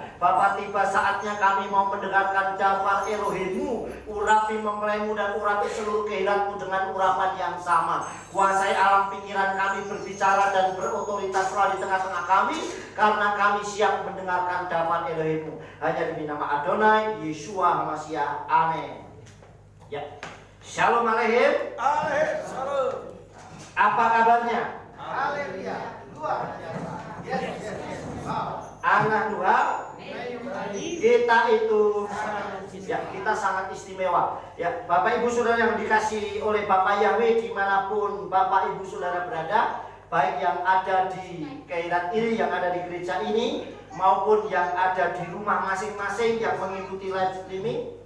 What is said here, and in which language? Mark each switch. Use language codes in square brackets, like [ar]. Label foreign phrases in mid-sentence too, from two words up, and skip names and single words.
[id] Bapa, tiba saatnya kami mau mendengarkan daftar Elohimmu, urapi mempelaimu dan urapi seluruh kehidupanmu dengan urapan yang sama. Kuasai alam pikiran kami berbicara dan berotoritaslah di tengah-tengah kami, karena kami siap mendengarkan daftar Elohimmu. Hanya demi nama [he] Adonai Yeshua HaMashiach. [id] Amin. [he] Ya. Shalom aleichem. Aleichem. Shalom. [id] Apa kabarnya? Haleluya. Luar biasa. Yes. Anak Tuhan, kita itu ya, kita sangat istimewa. Ya, Bapak Ibu Saudara yang dikasihi oleh Bapak Yahweh dimanapun Bapak Ibu Saudara berada, baik yang ada di Keirat ini, yang ada di gereja ini, maupun yang ada di rumah masing-masing yang mengikuti [en] live streaming.